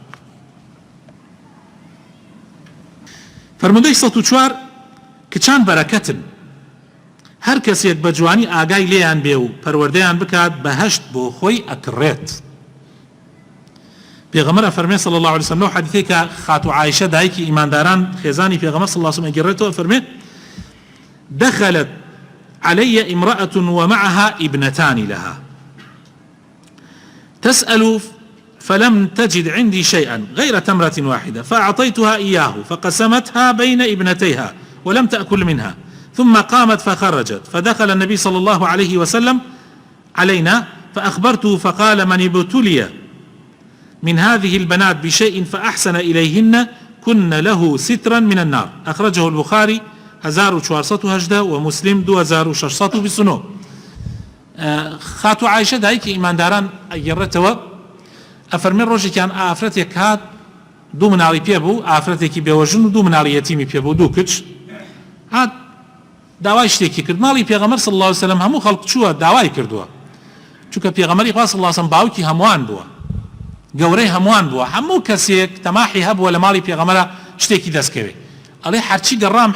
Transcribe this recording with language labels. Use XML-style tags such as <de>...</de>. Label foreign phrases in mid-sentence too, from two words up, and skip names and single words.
<ckb>فەرموودەی 104 کچان بەرەکەتن هەر کەسێک بە جوانی ئاگای لێیان بێ و پەروەردەیان بکات بەهەشت بۆ خۆی ئەکڕێت پێغەمبەر فەرمێ</ckb> <ar>صلی الله علیه و سلم</ar> <ckb>لەو حەدیثەی کە خاتو عایشە دایکی ئیمانداران خێزانی پێغەمبەر</ckb> <ar>صلی الله علیه و سلم</ar> <ckb>ئەگەڕێتەوە فەرمێ</ckb> <ar>دخلت علي امرأة ومعها ابنتان لها تسأل فلم تجد عندي شيئا غير تمرة واحدة فأعطيتها إياه فقسمتها بين ابنتيها ولم تأكل منها ثم قامت فخرجت فدخل النبي صلى الله عليه وسلم علينا فأخبرته فقال من ابتلي من هذه البنات بشيء فأحسن إليهن كن له سترا من النار أخرجه البخاري 1418 ومسلم 2629</ar> <ckb>خاتو عائشة دایکی ئیمانداران ئەگەڕێتەوە ئەفەرمێ ڕۆژێکیان ئافرەتێک هات دوو مناڵی پێ بوو ئافرەتێکی بێوەژن و دوو مناڵی یەتیمی پێ بوو دوو کچ هات داوای شتێکی کرد ماڵی پێغەمبەر</ckb> <ar>صلی الله علیه و سلم</ar> <ckb>هەموو خەڵک چووە داوای کردووە چونکە پێغەمبەری خوا</ckb> <ar>صلی الله علیه و سلم</ar> <ckb>باوکی هەمووان بووە گەورەی هەمووان بووە هەموو کەسێک تەماحی هەبووە لە ماڵی پێغەمبەرە شتێکی دەستکەوێ ئەڵێ هەرچی گەڕام</ckb>